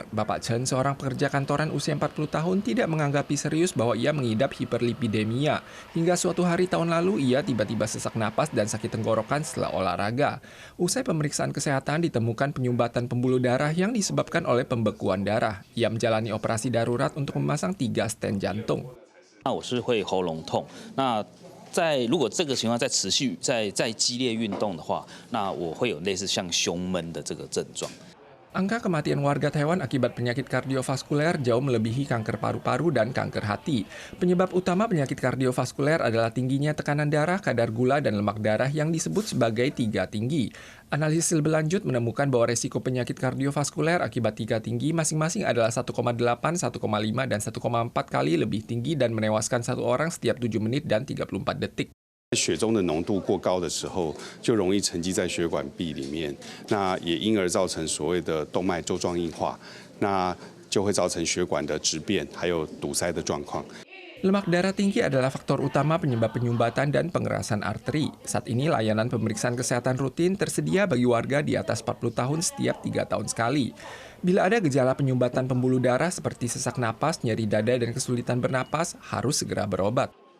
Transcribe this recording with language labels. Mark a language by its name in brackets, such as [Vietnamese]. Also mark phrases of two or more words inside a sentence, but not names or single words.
[Indonesian] Bapak Chen, seorang pekerja kantoran usia 40 tahun, tidak menganggapi serius bahwa ia mengidap hiperlipidemia. Hingga suatu hari tahun lalu, ia tiba-tiba sesak napas dan sakit tenggorokan setelah olahraga. Usai pemeriksaan kesehatan, ditemukan penyumbatan pembuluh darah yang disebabkan oleh pembekuan darah. Ia menjalani operasi darurat untuk memasang 3 stent jantung. [Chinese] 我是会喉咙痛，如果这个情况再持续再激烈运动的话，那我会有类似像胸闷的这个症状。 [Indonesian] Angka kematian warga Taiwan akibat penyakit kardiovaskuler jauh melebihi kanker paru-paru dan kanker hati. Penyebab utama penyakit kardiovaskuler adalah tingginya tekanan darah, kadar gula, dan lemak darah yang disebut sebagai 3 tinggi. Analisis lebih lanjut menemukan bahwa resiko penyakit kardiovaskuler akibat 3 tinggi masing-masing adalah 1,8, 1,5, dan 1,4 kali lebih tinggi dan menewaskan 1 orang setiap 7 menit dan 34 detik. [Chinese] 血中的浓度过高的时候，就容易沉积在血管壁里面，那也因而造成所谓的动脉粥状硬化，那就会造成血管的质变，还有堵塞的状况。 [Indonesian] Lemak darah tinggi adalah faktor utama penyebab penyumbatan dan pengerasan arteri. Saat ini layanan pemeriksaan kesehatan rutin tersedia bagi warga di atas 40 tahun setiap 3 tahun sekali. Bila ada gejala penyumbatan pembuluh darah seperti sesak napas, nyeri dada, dan kesulitan bernapas, harus segera berobat.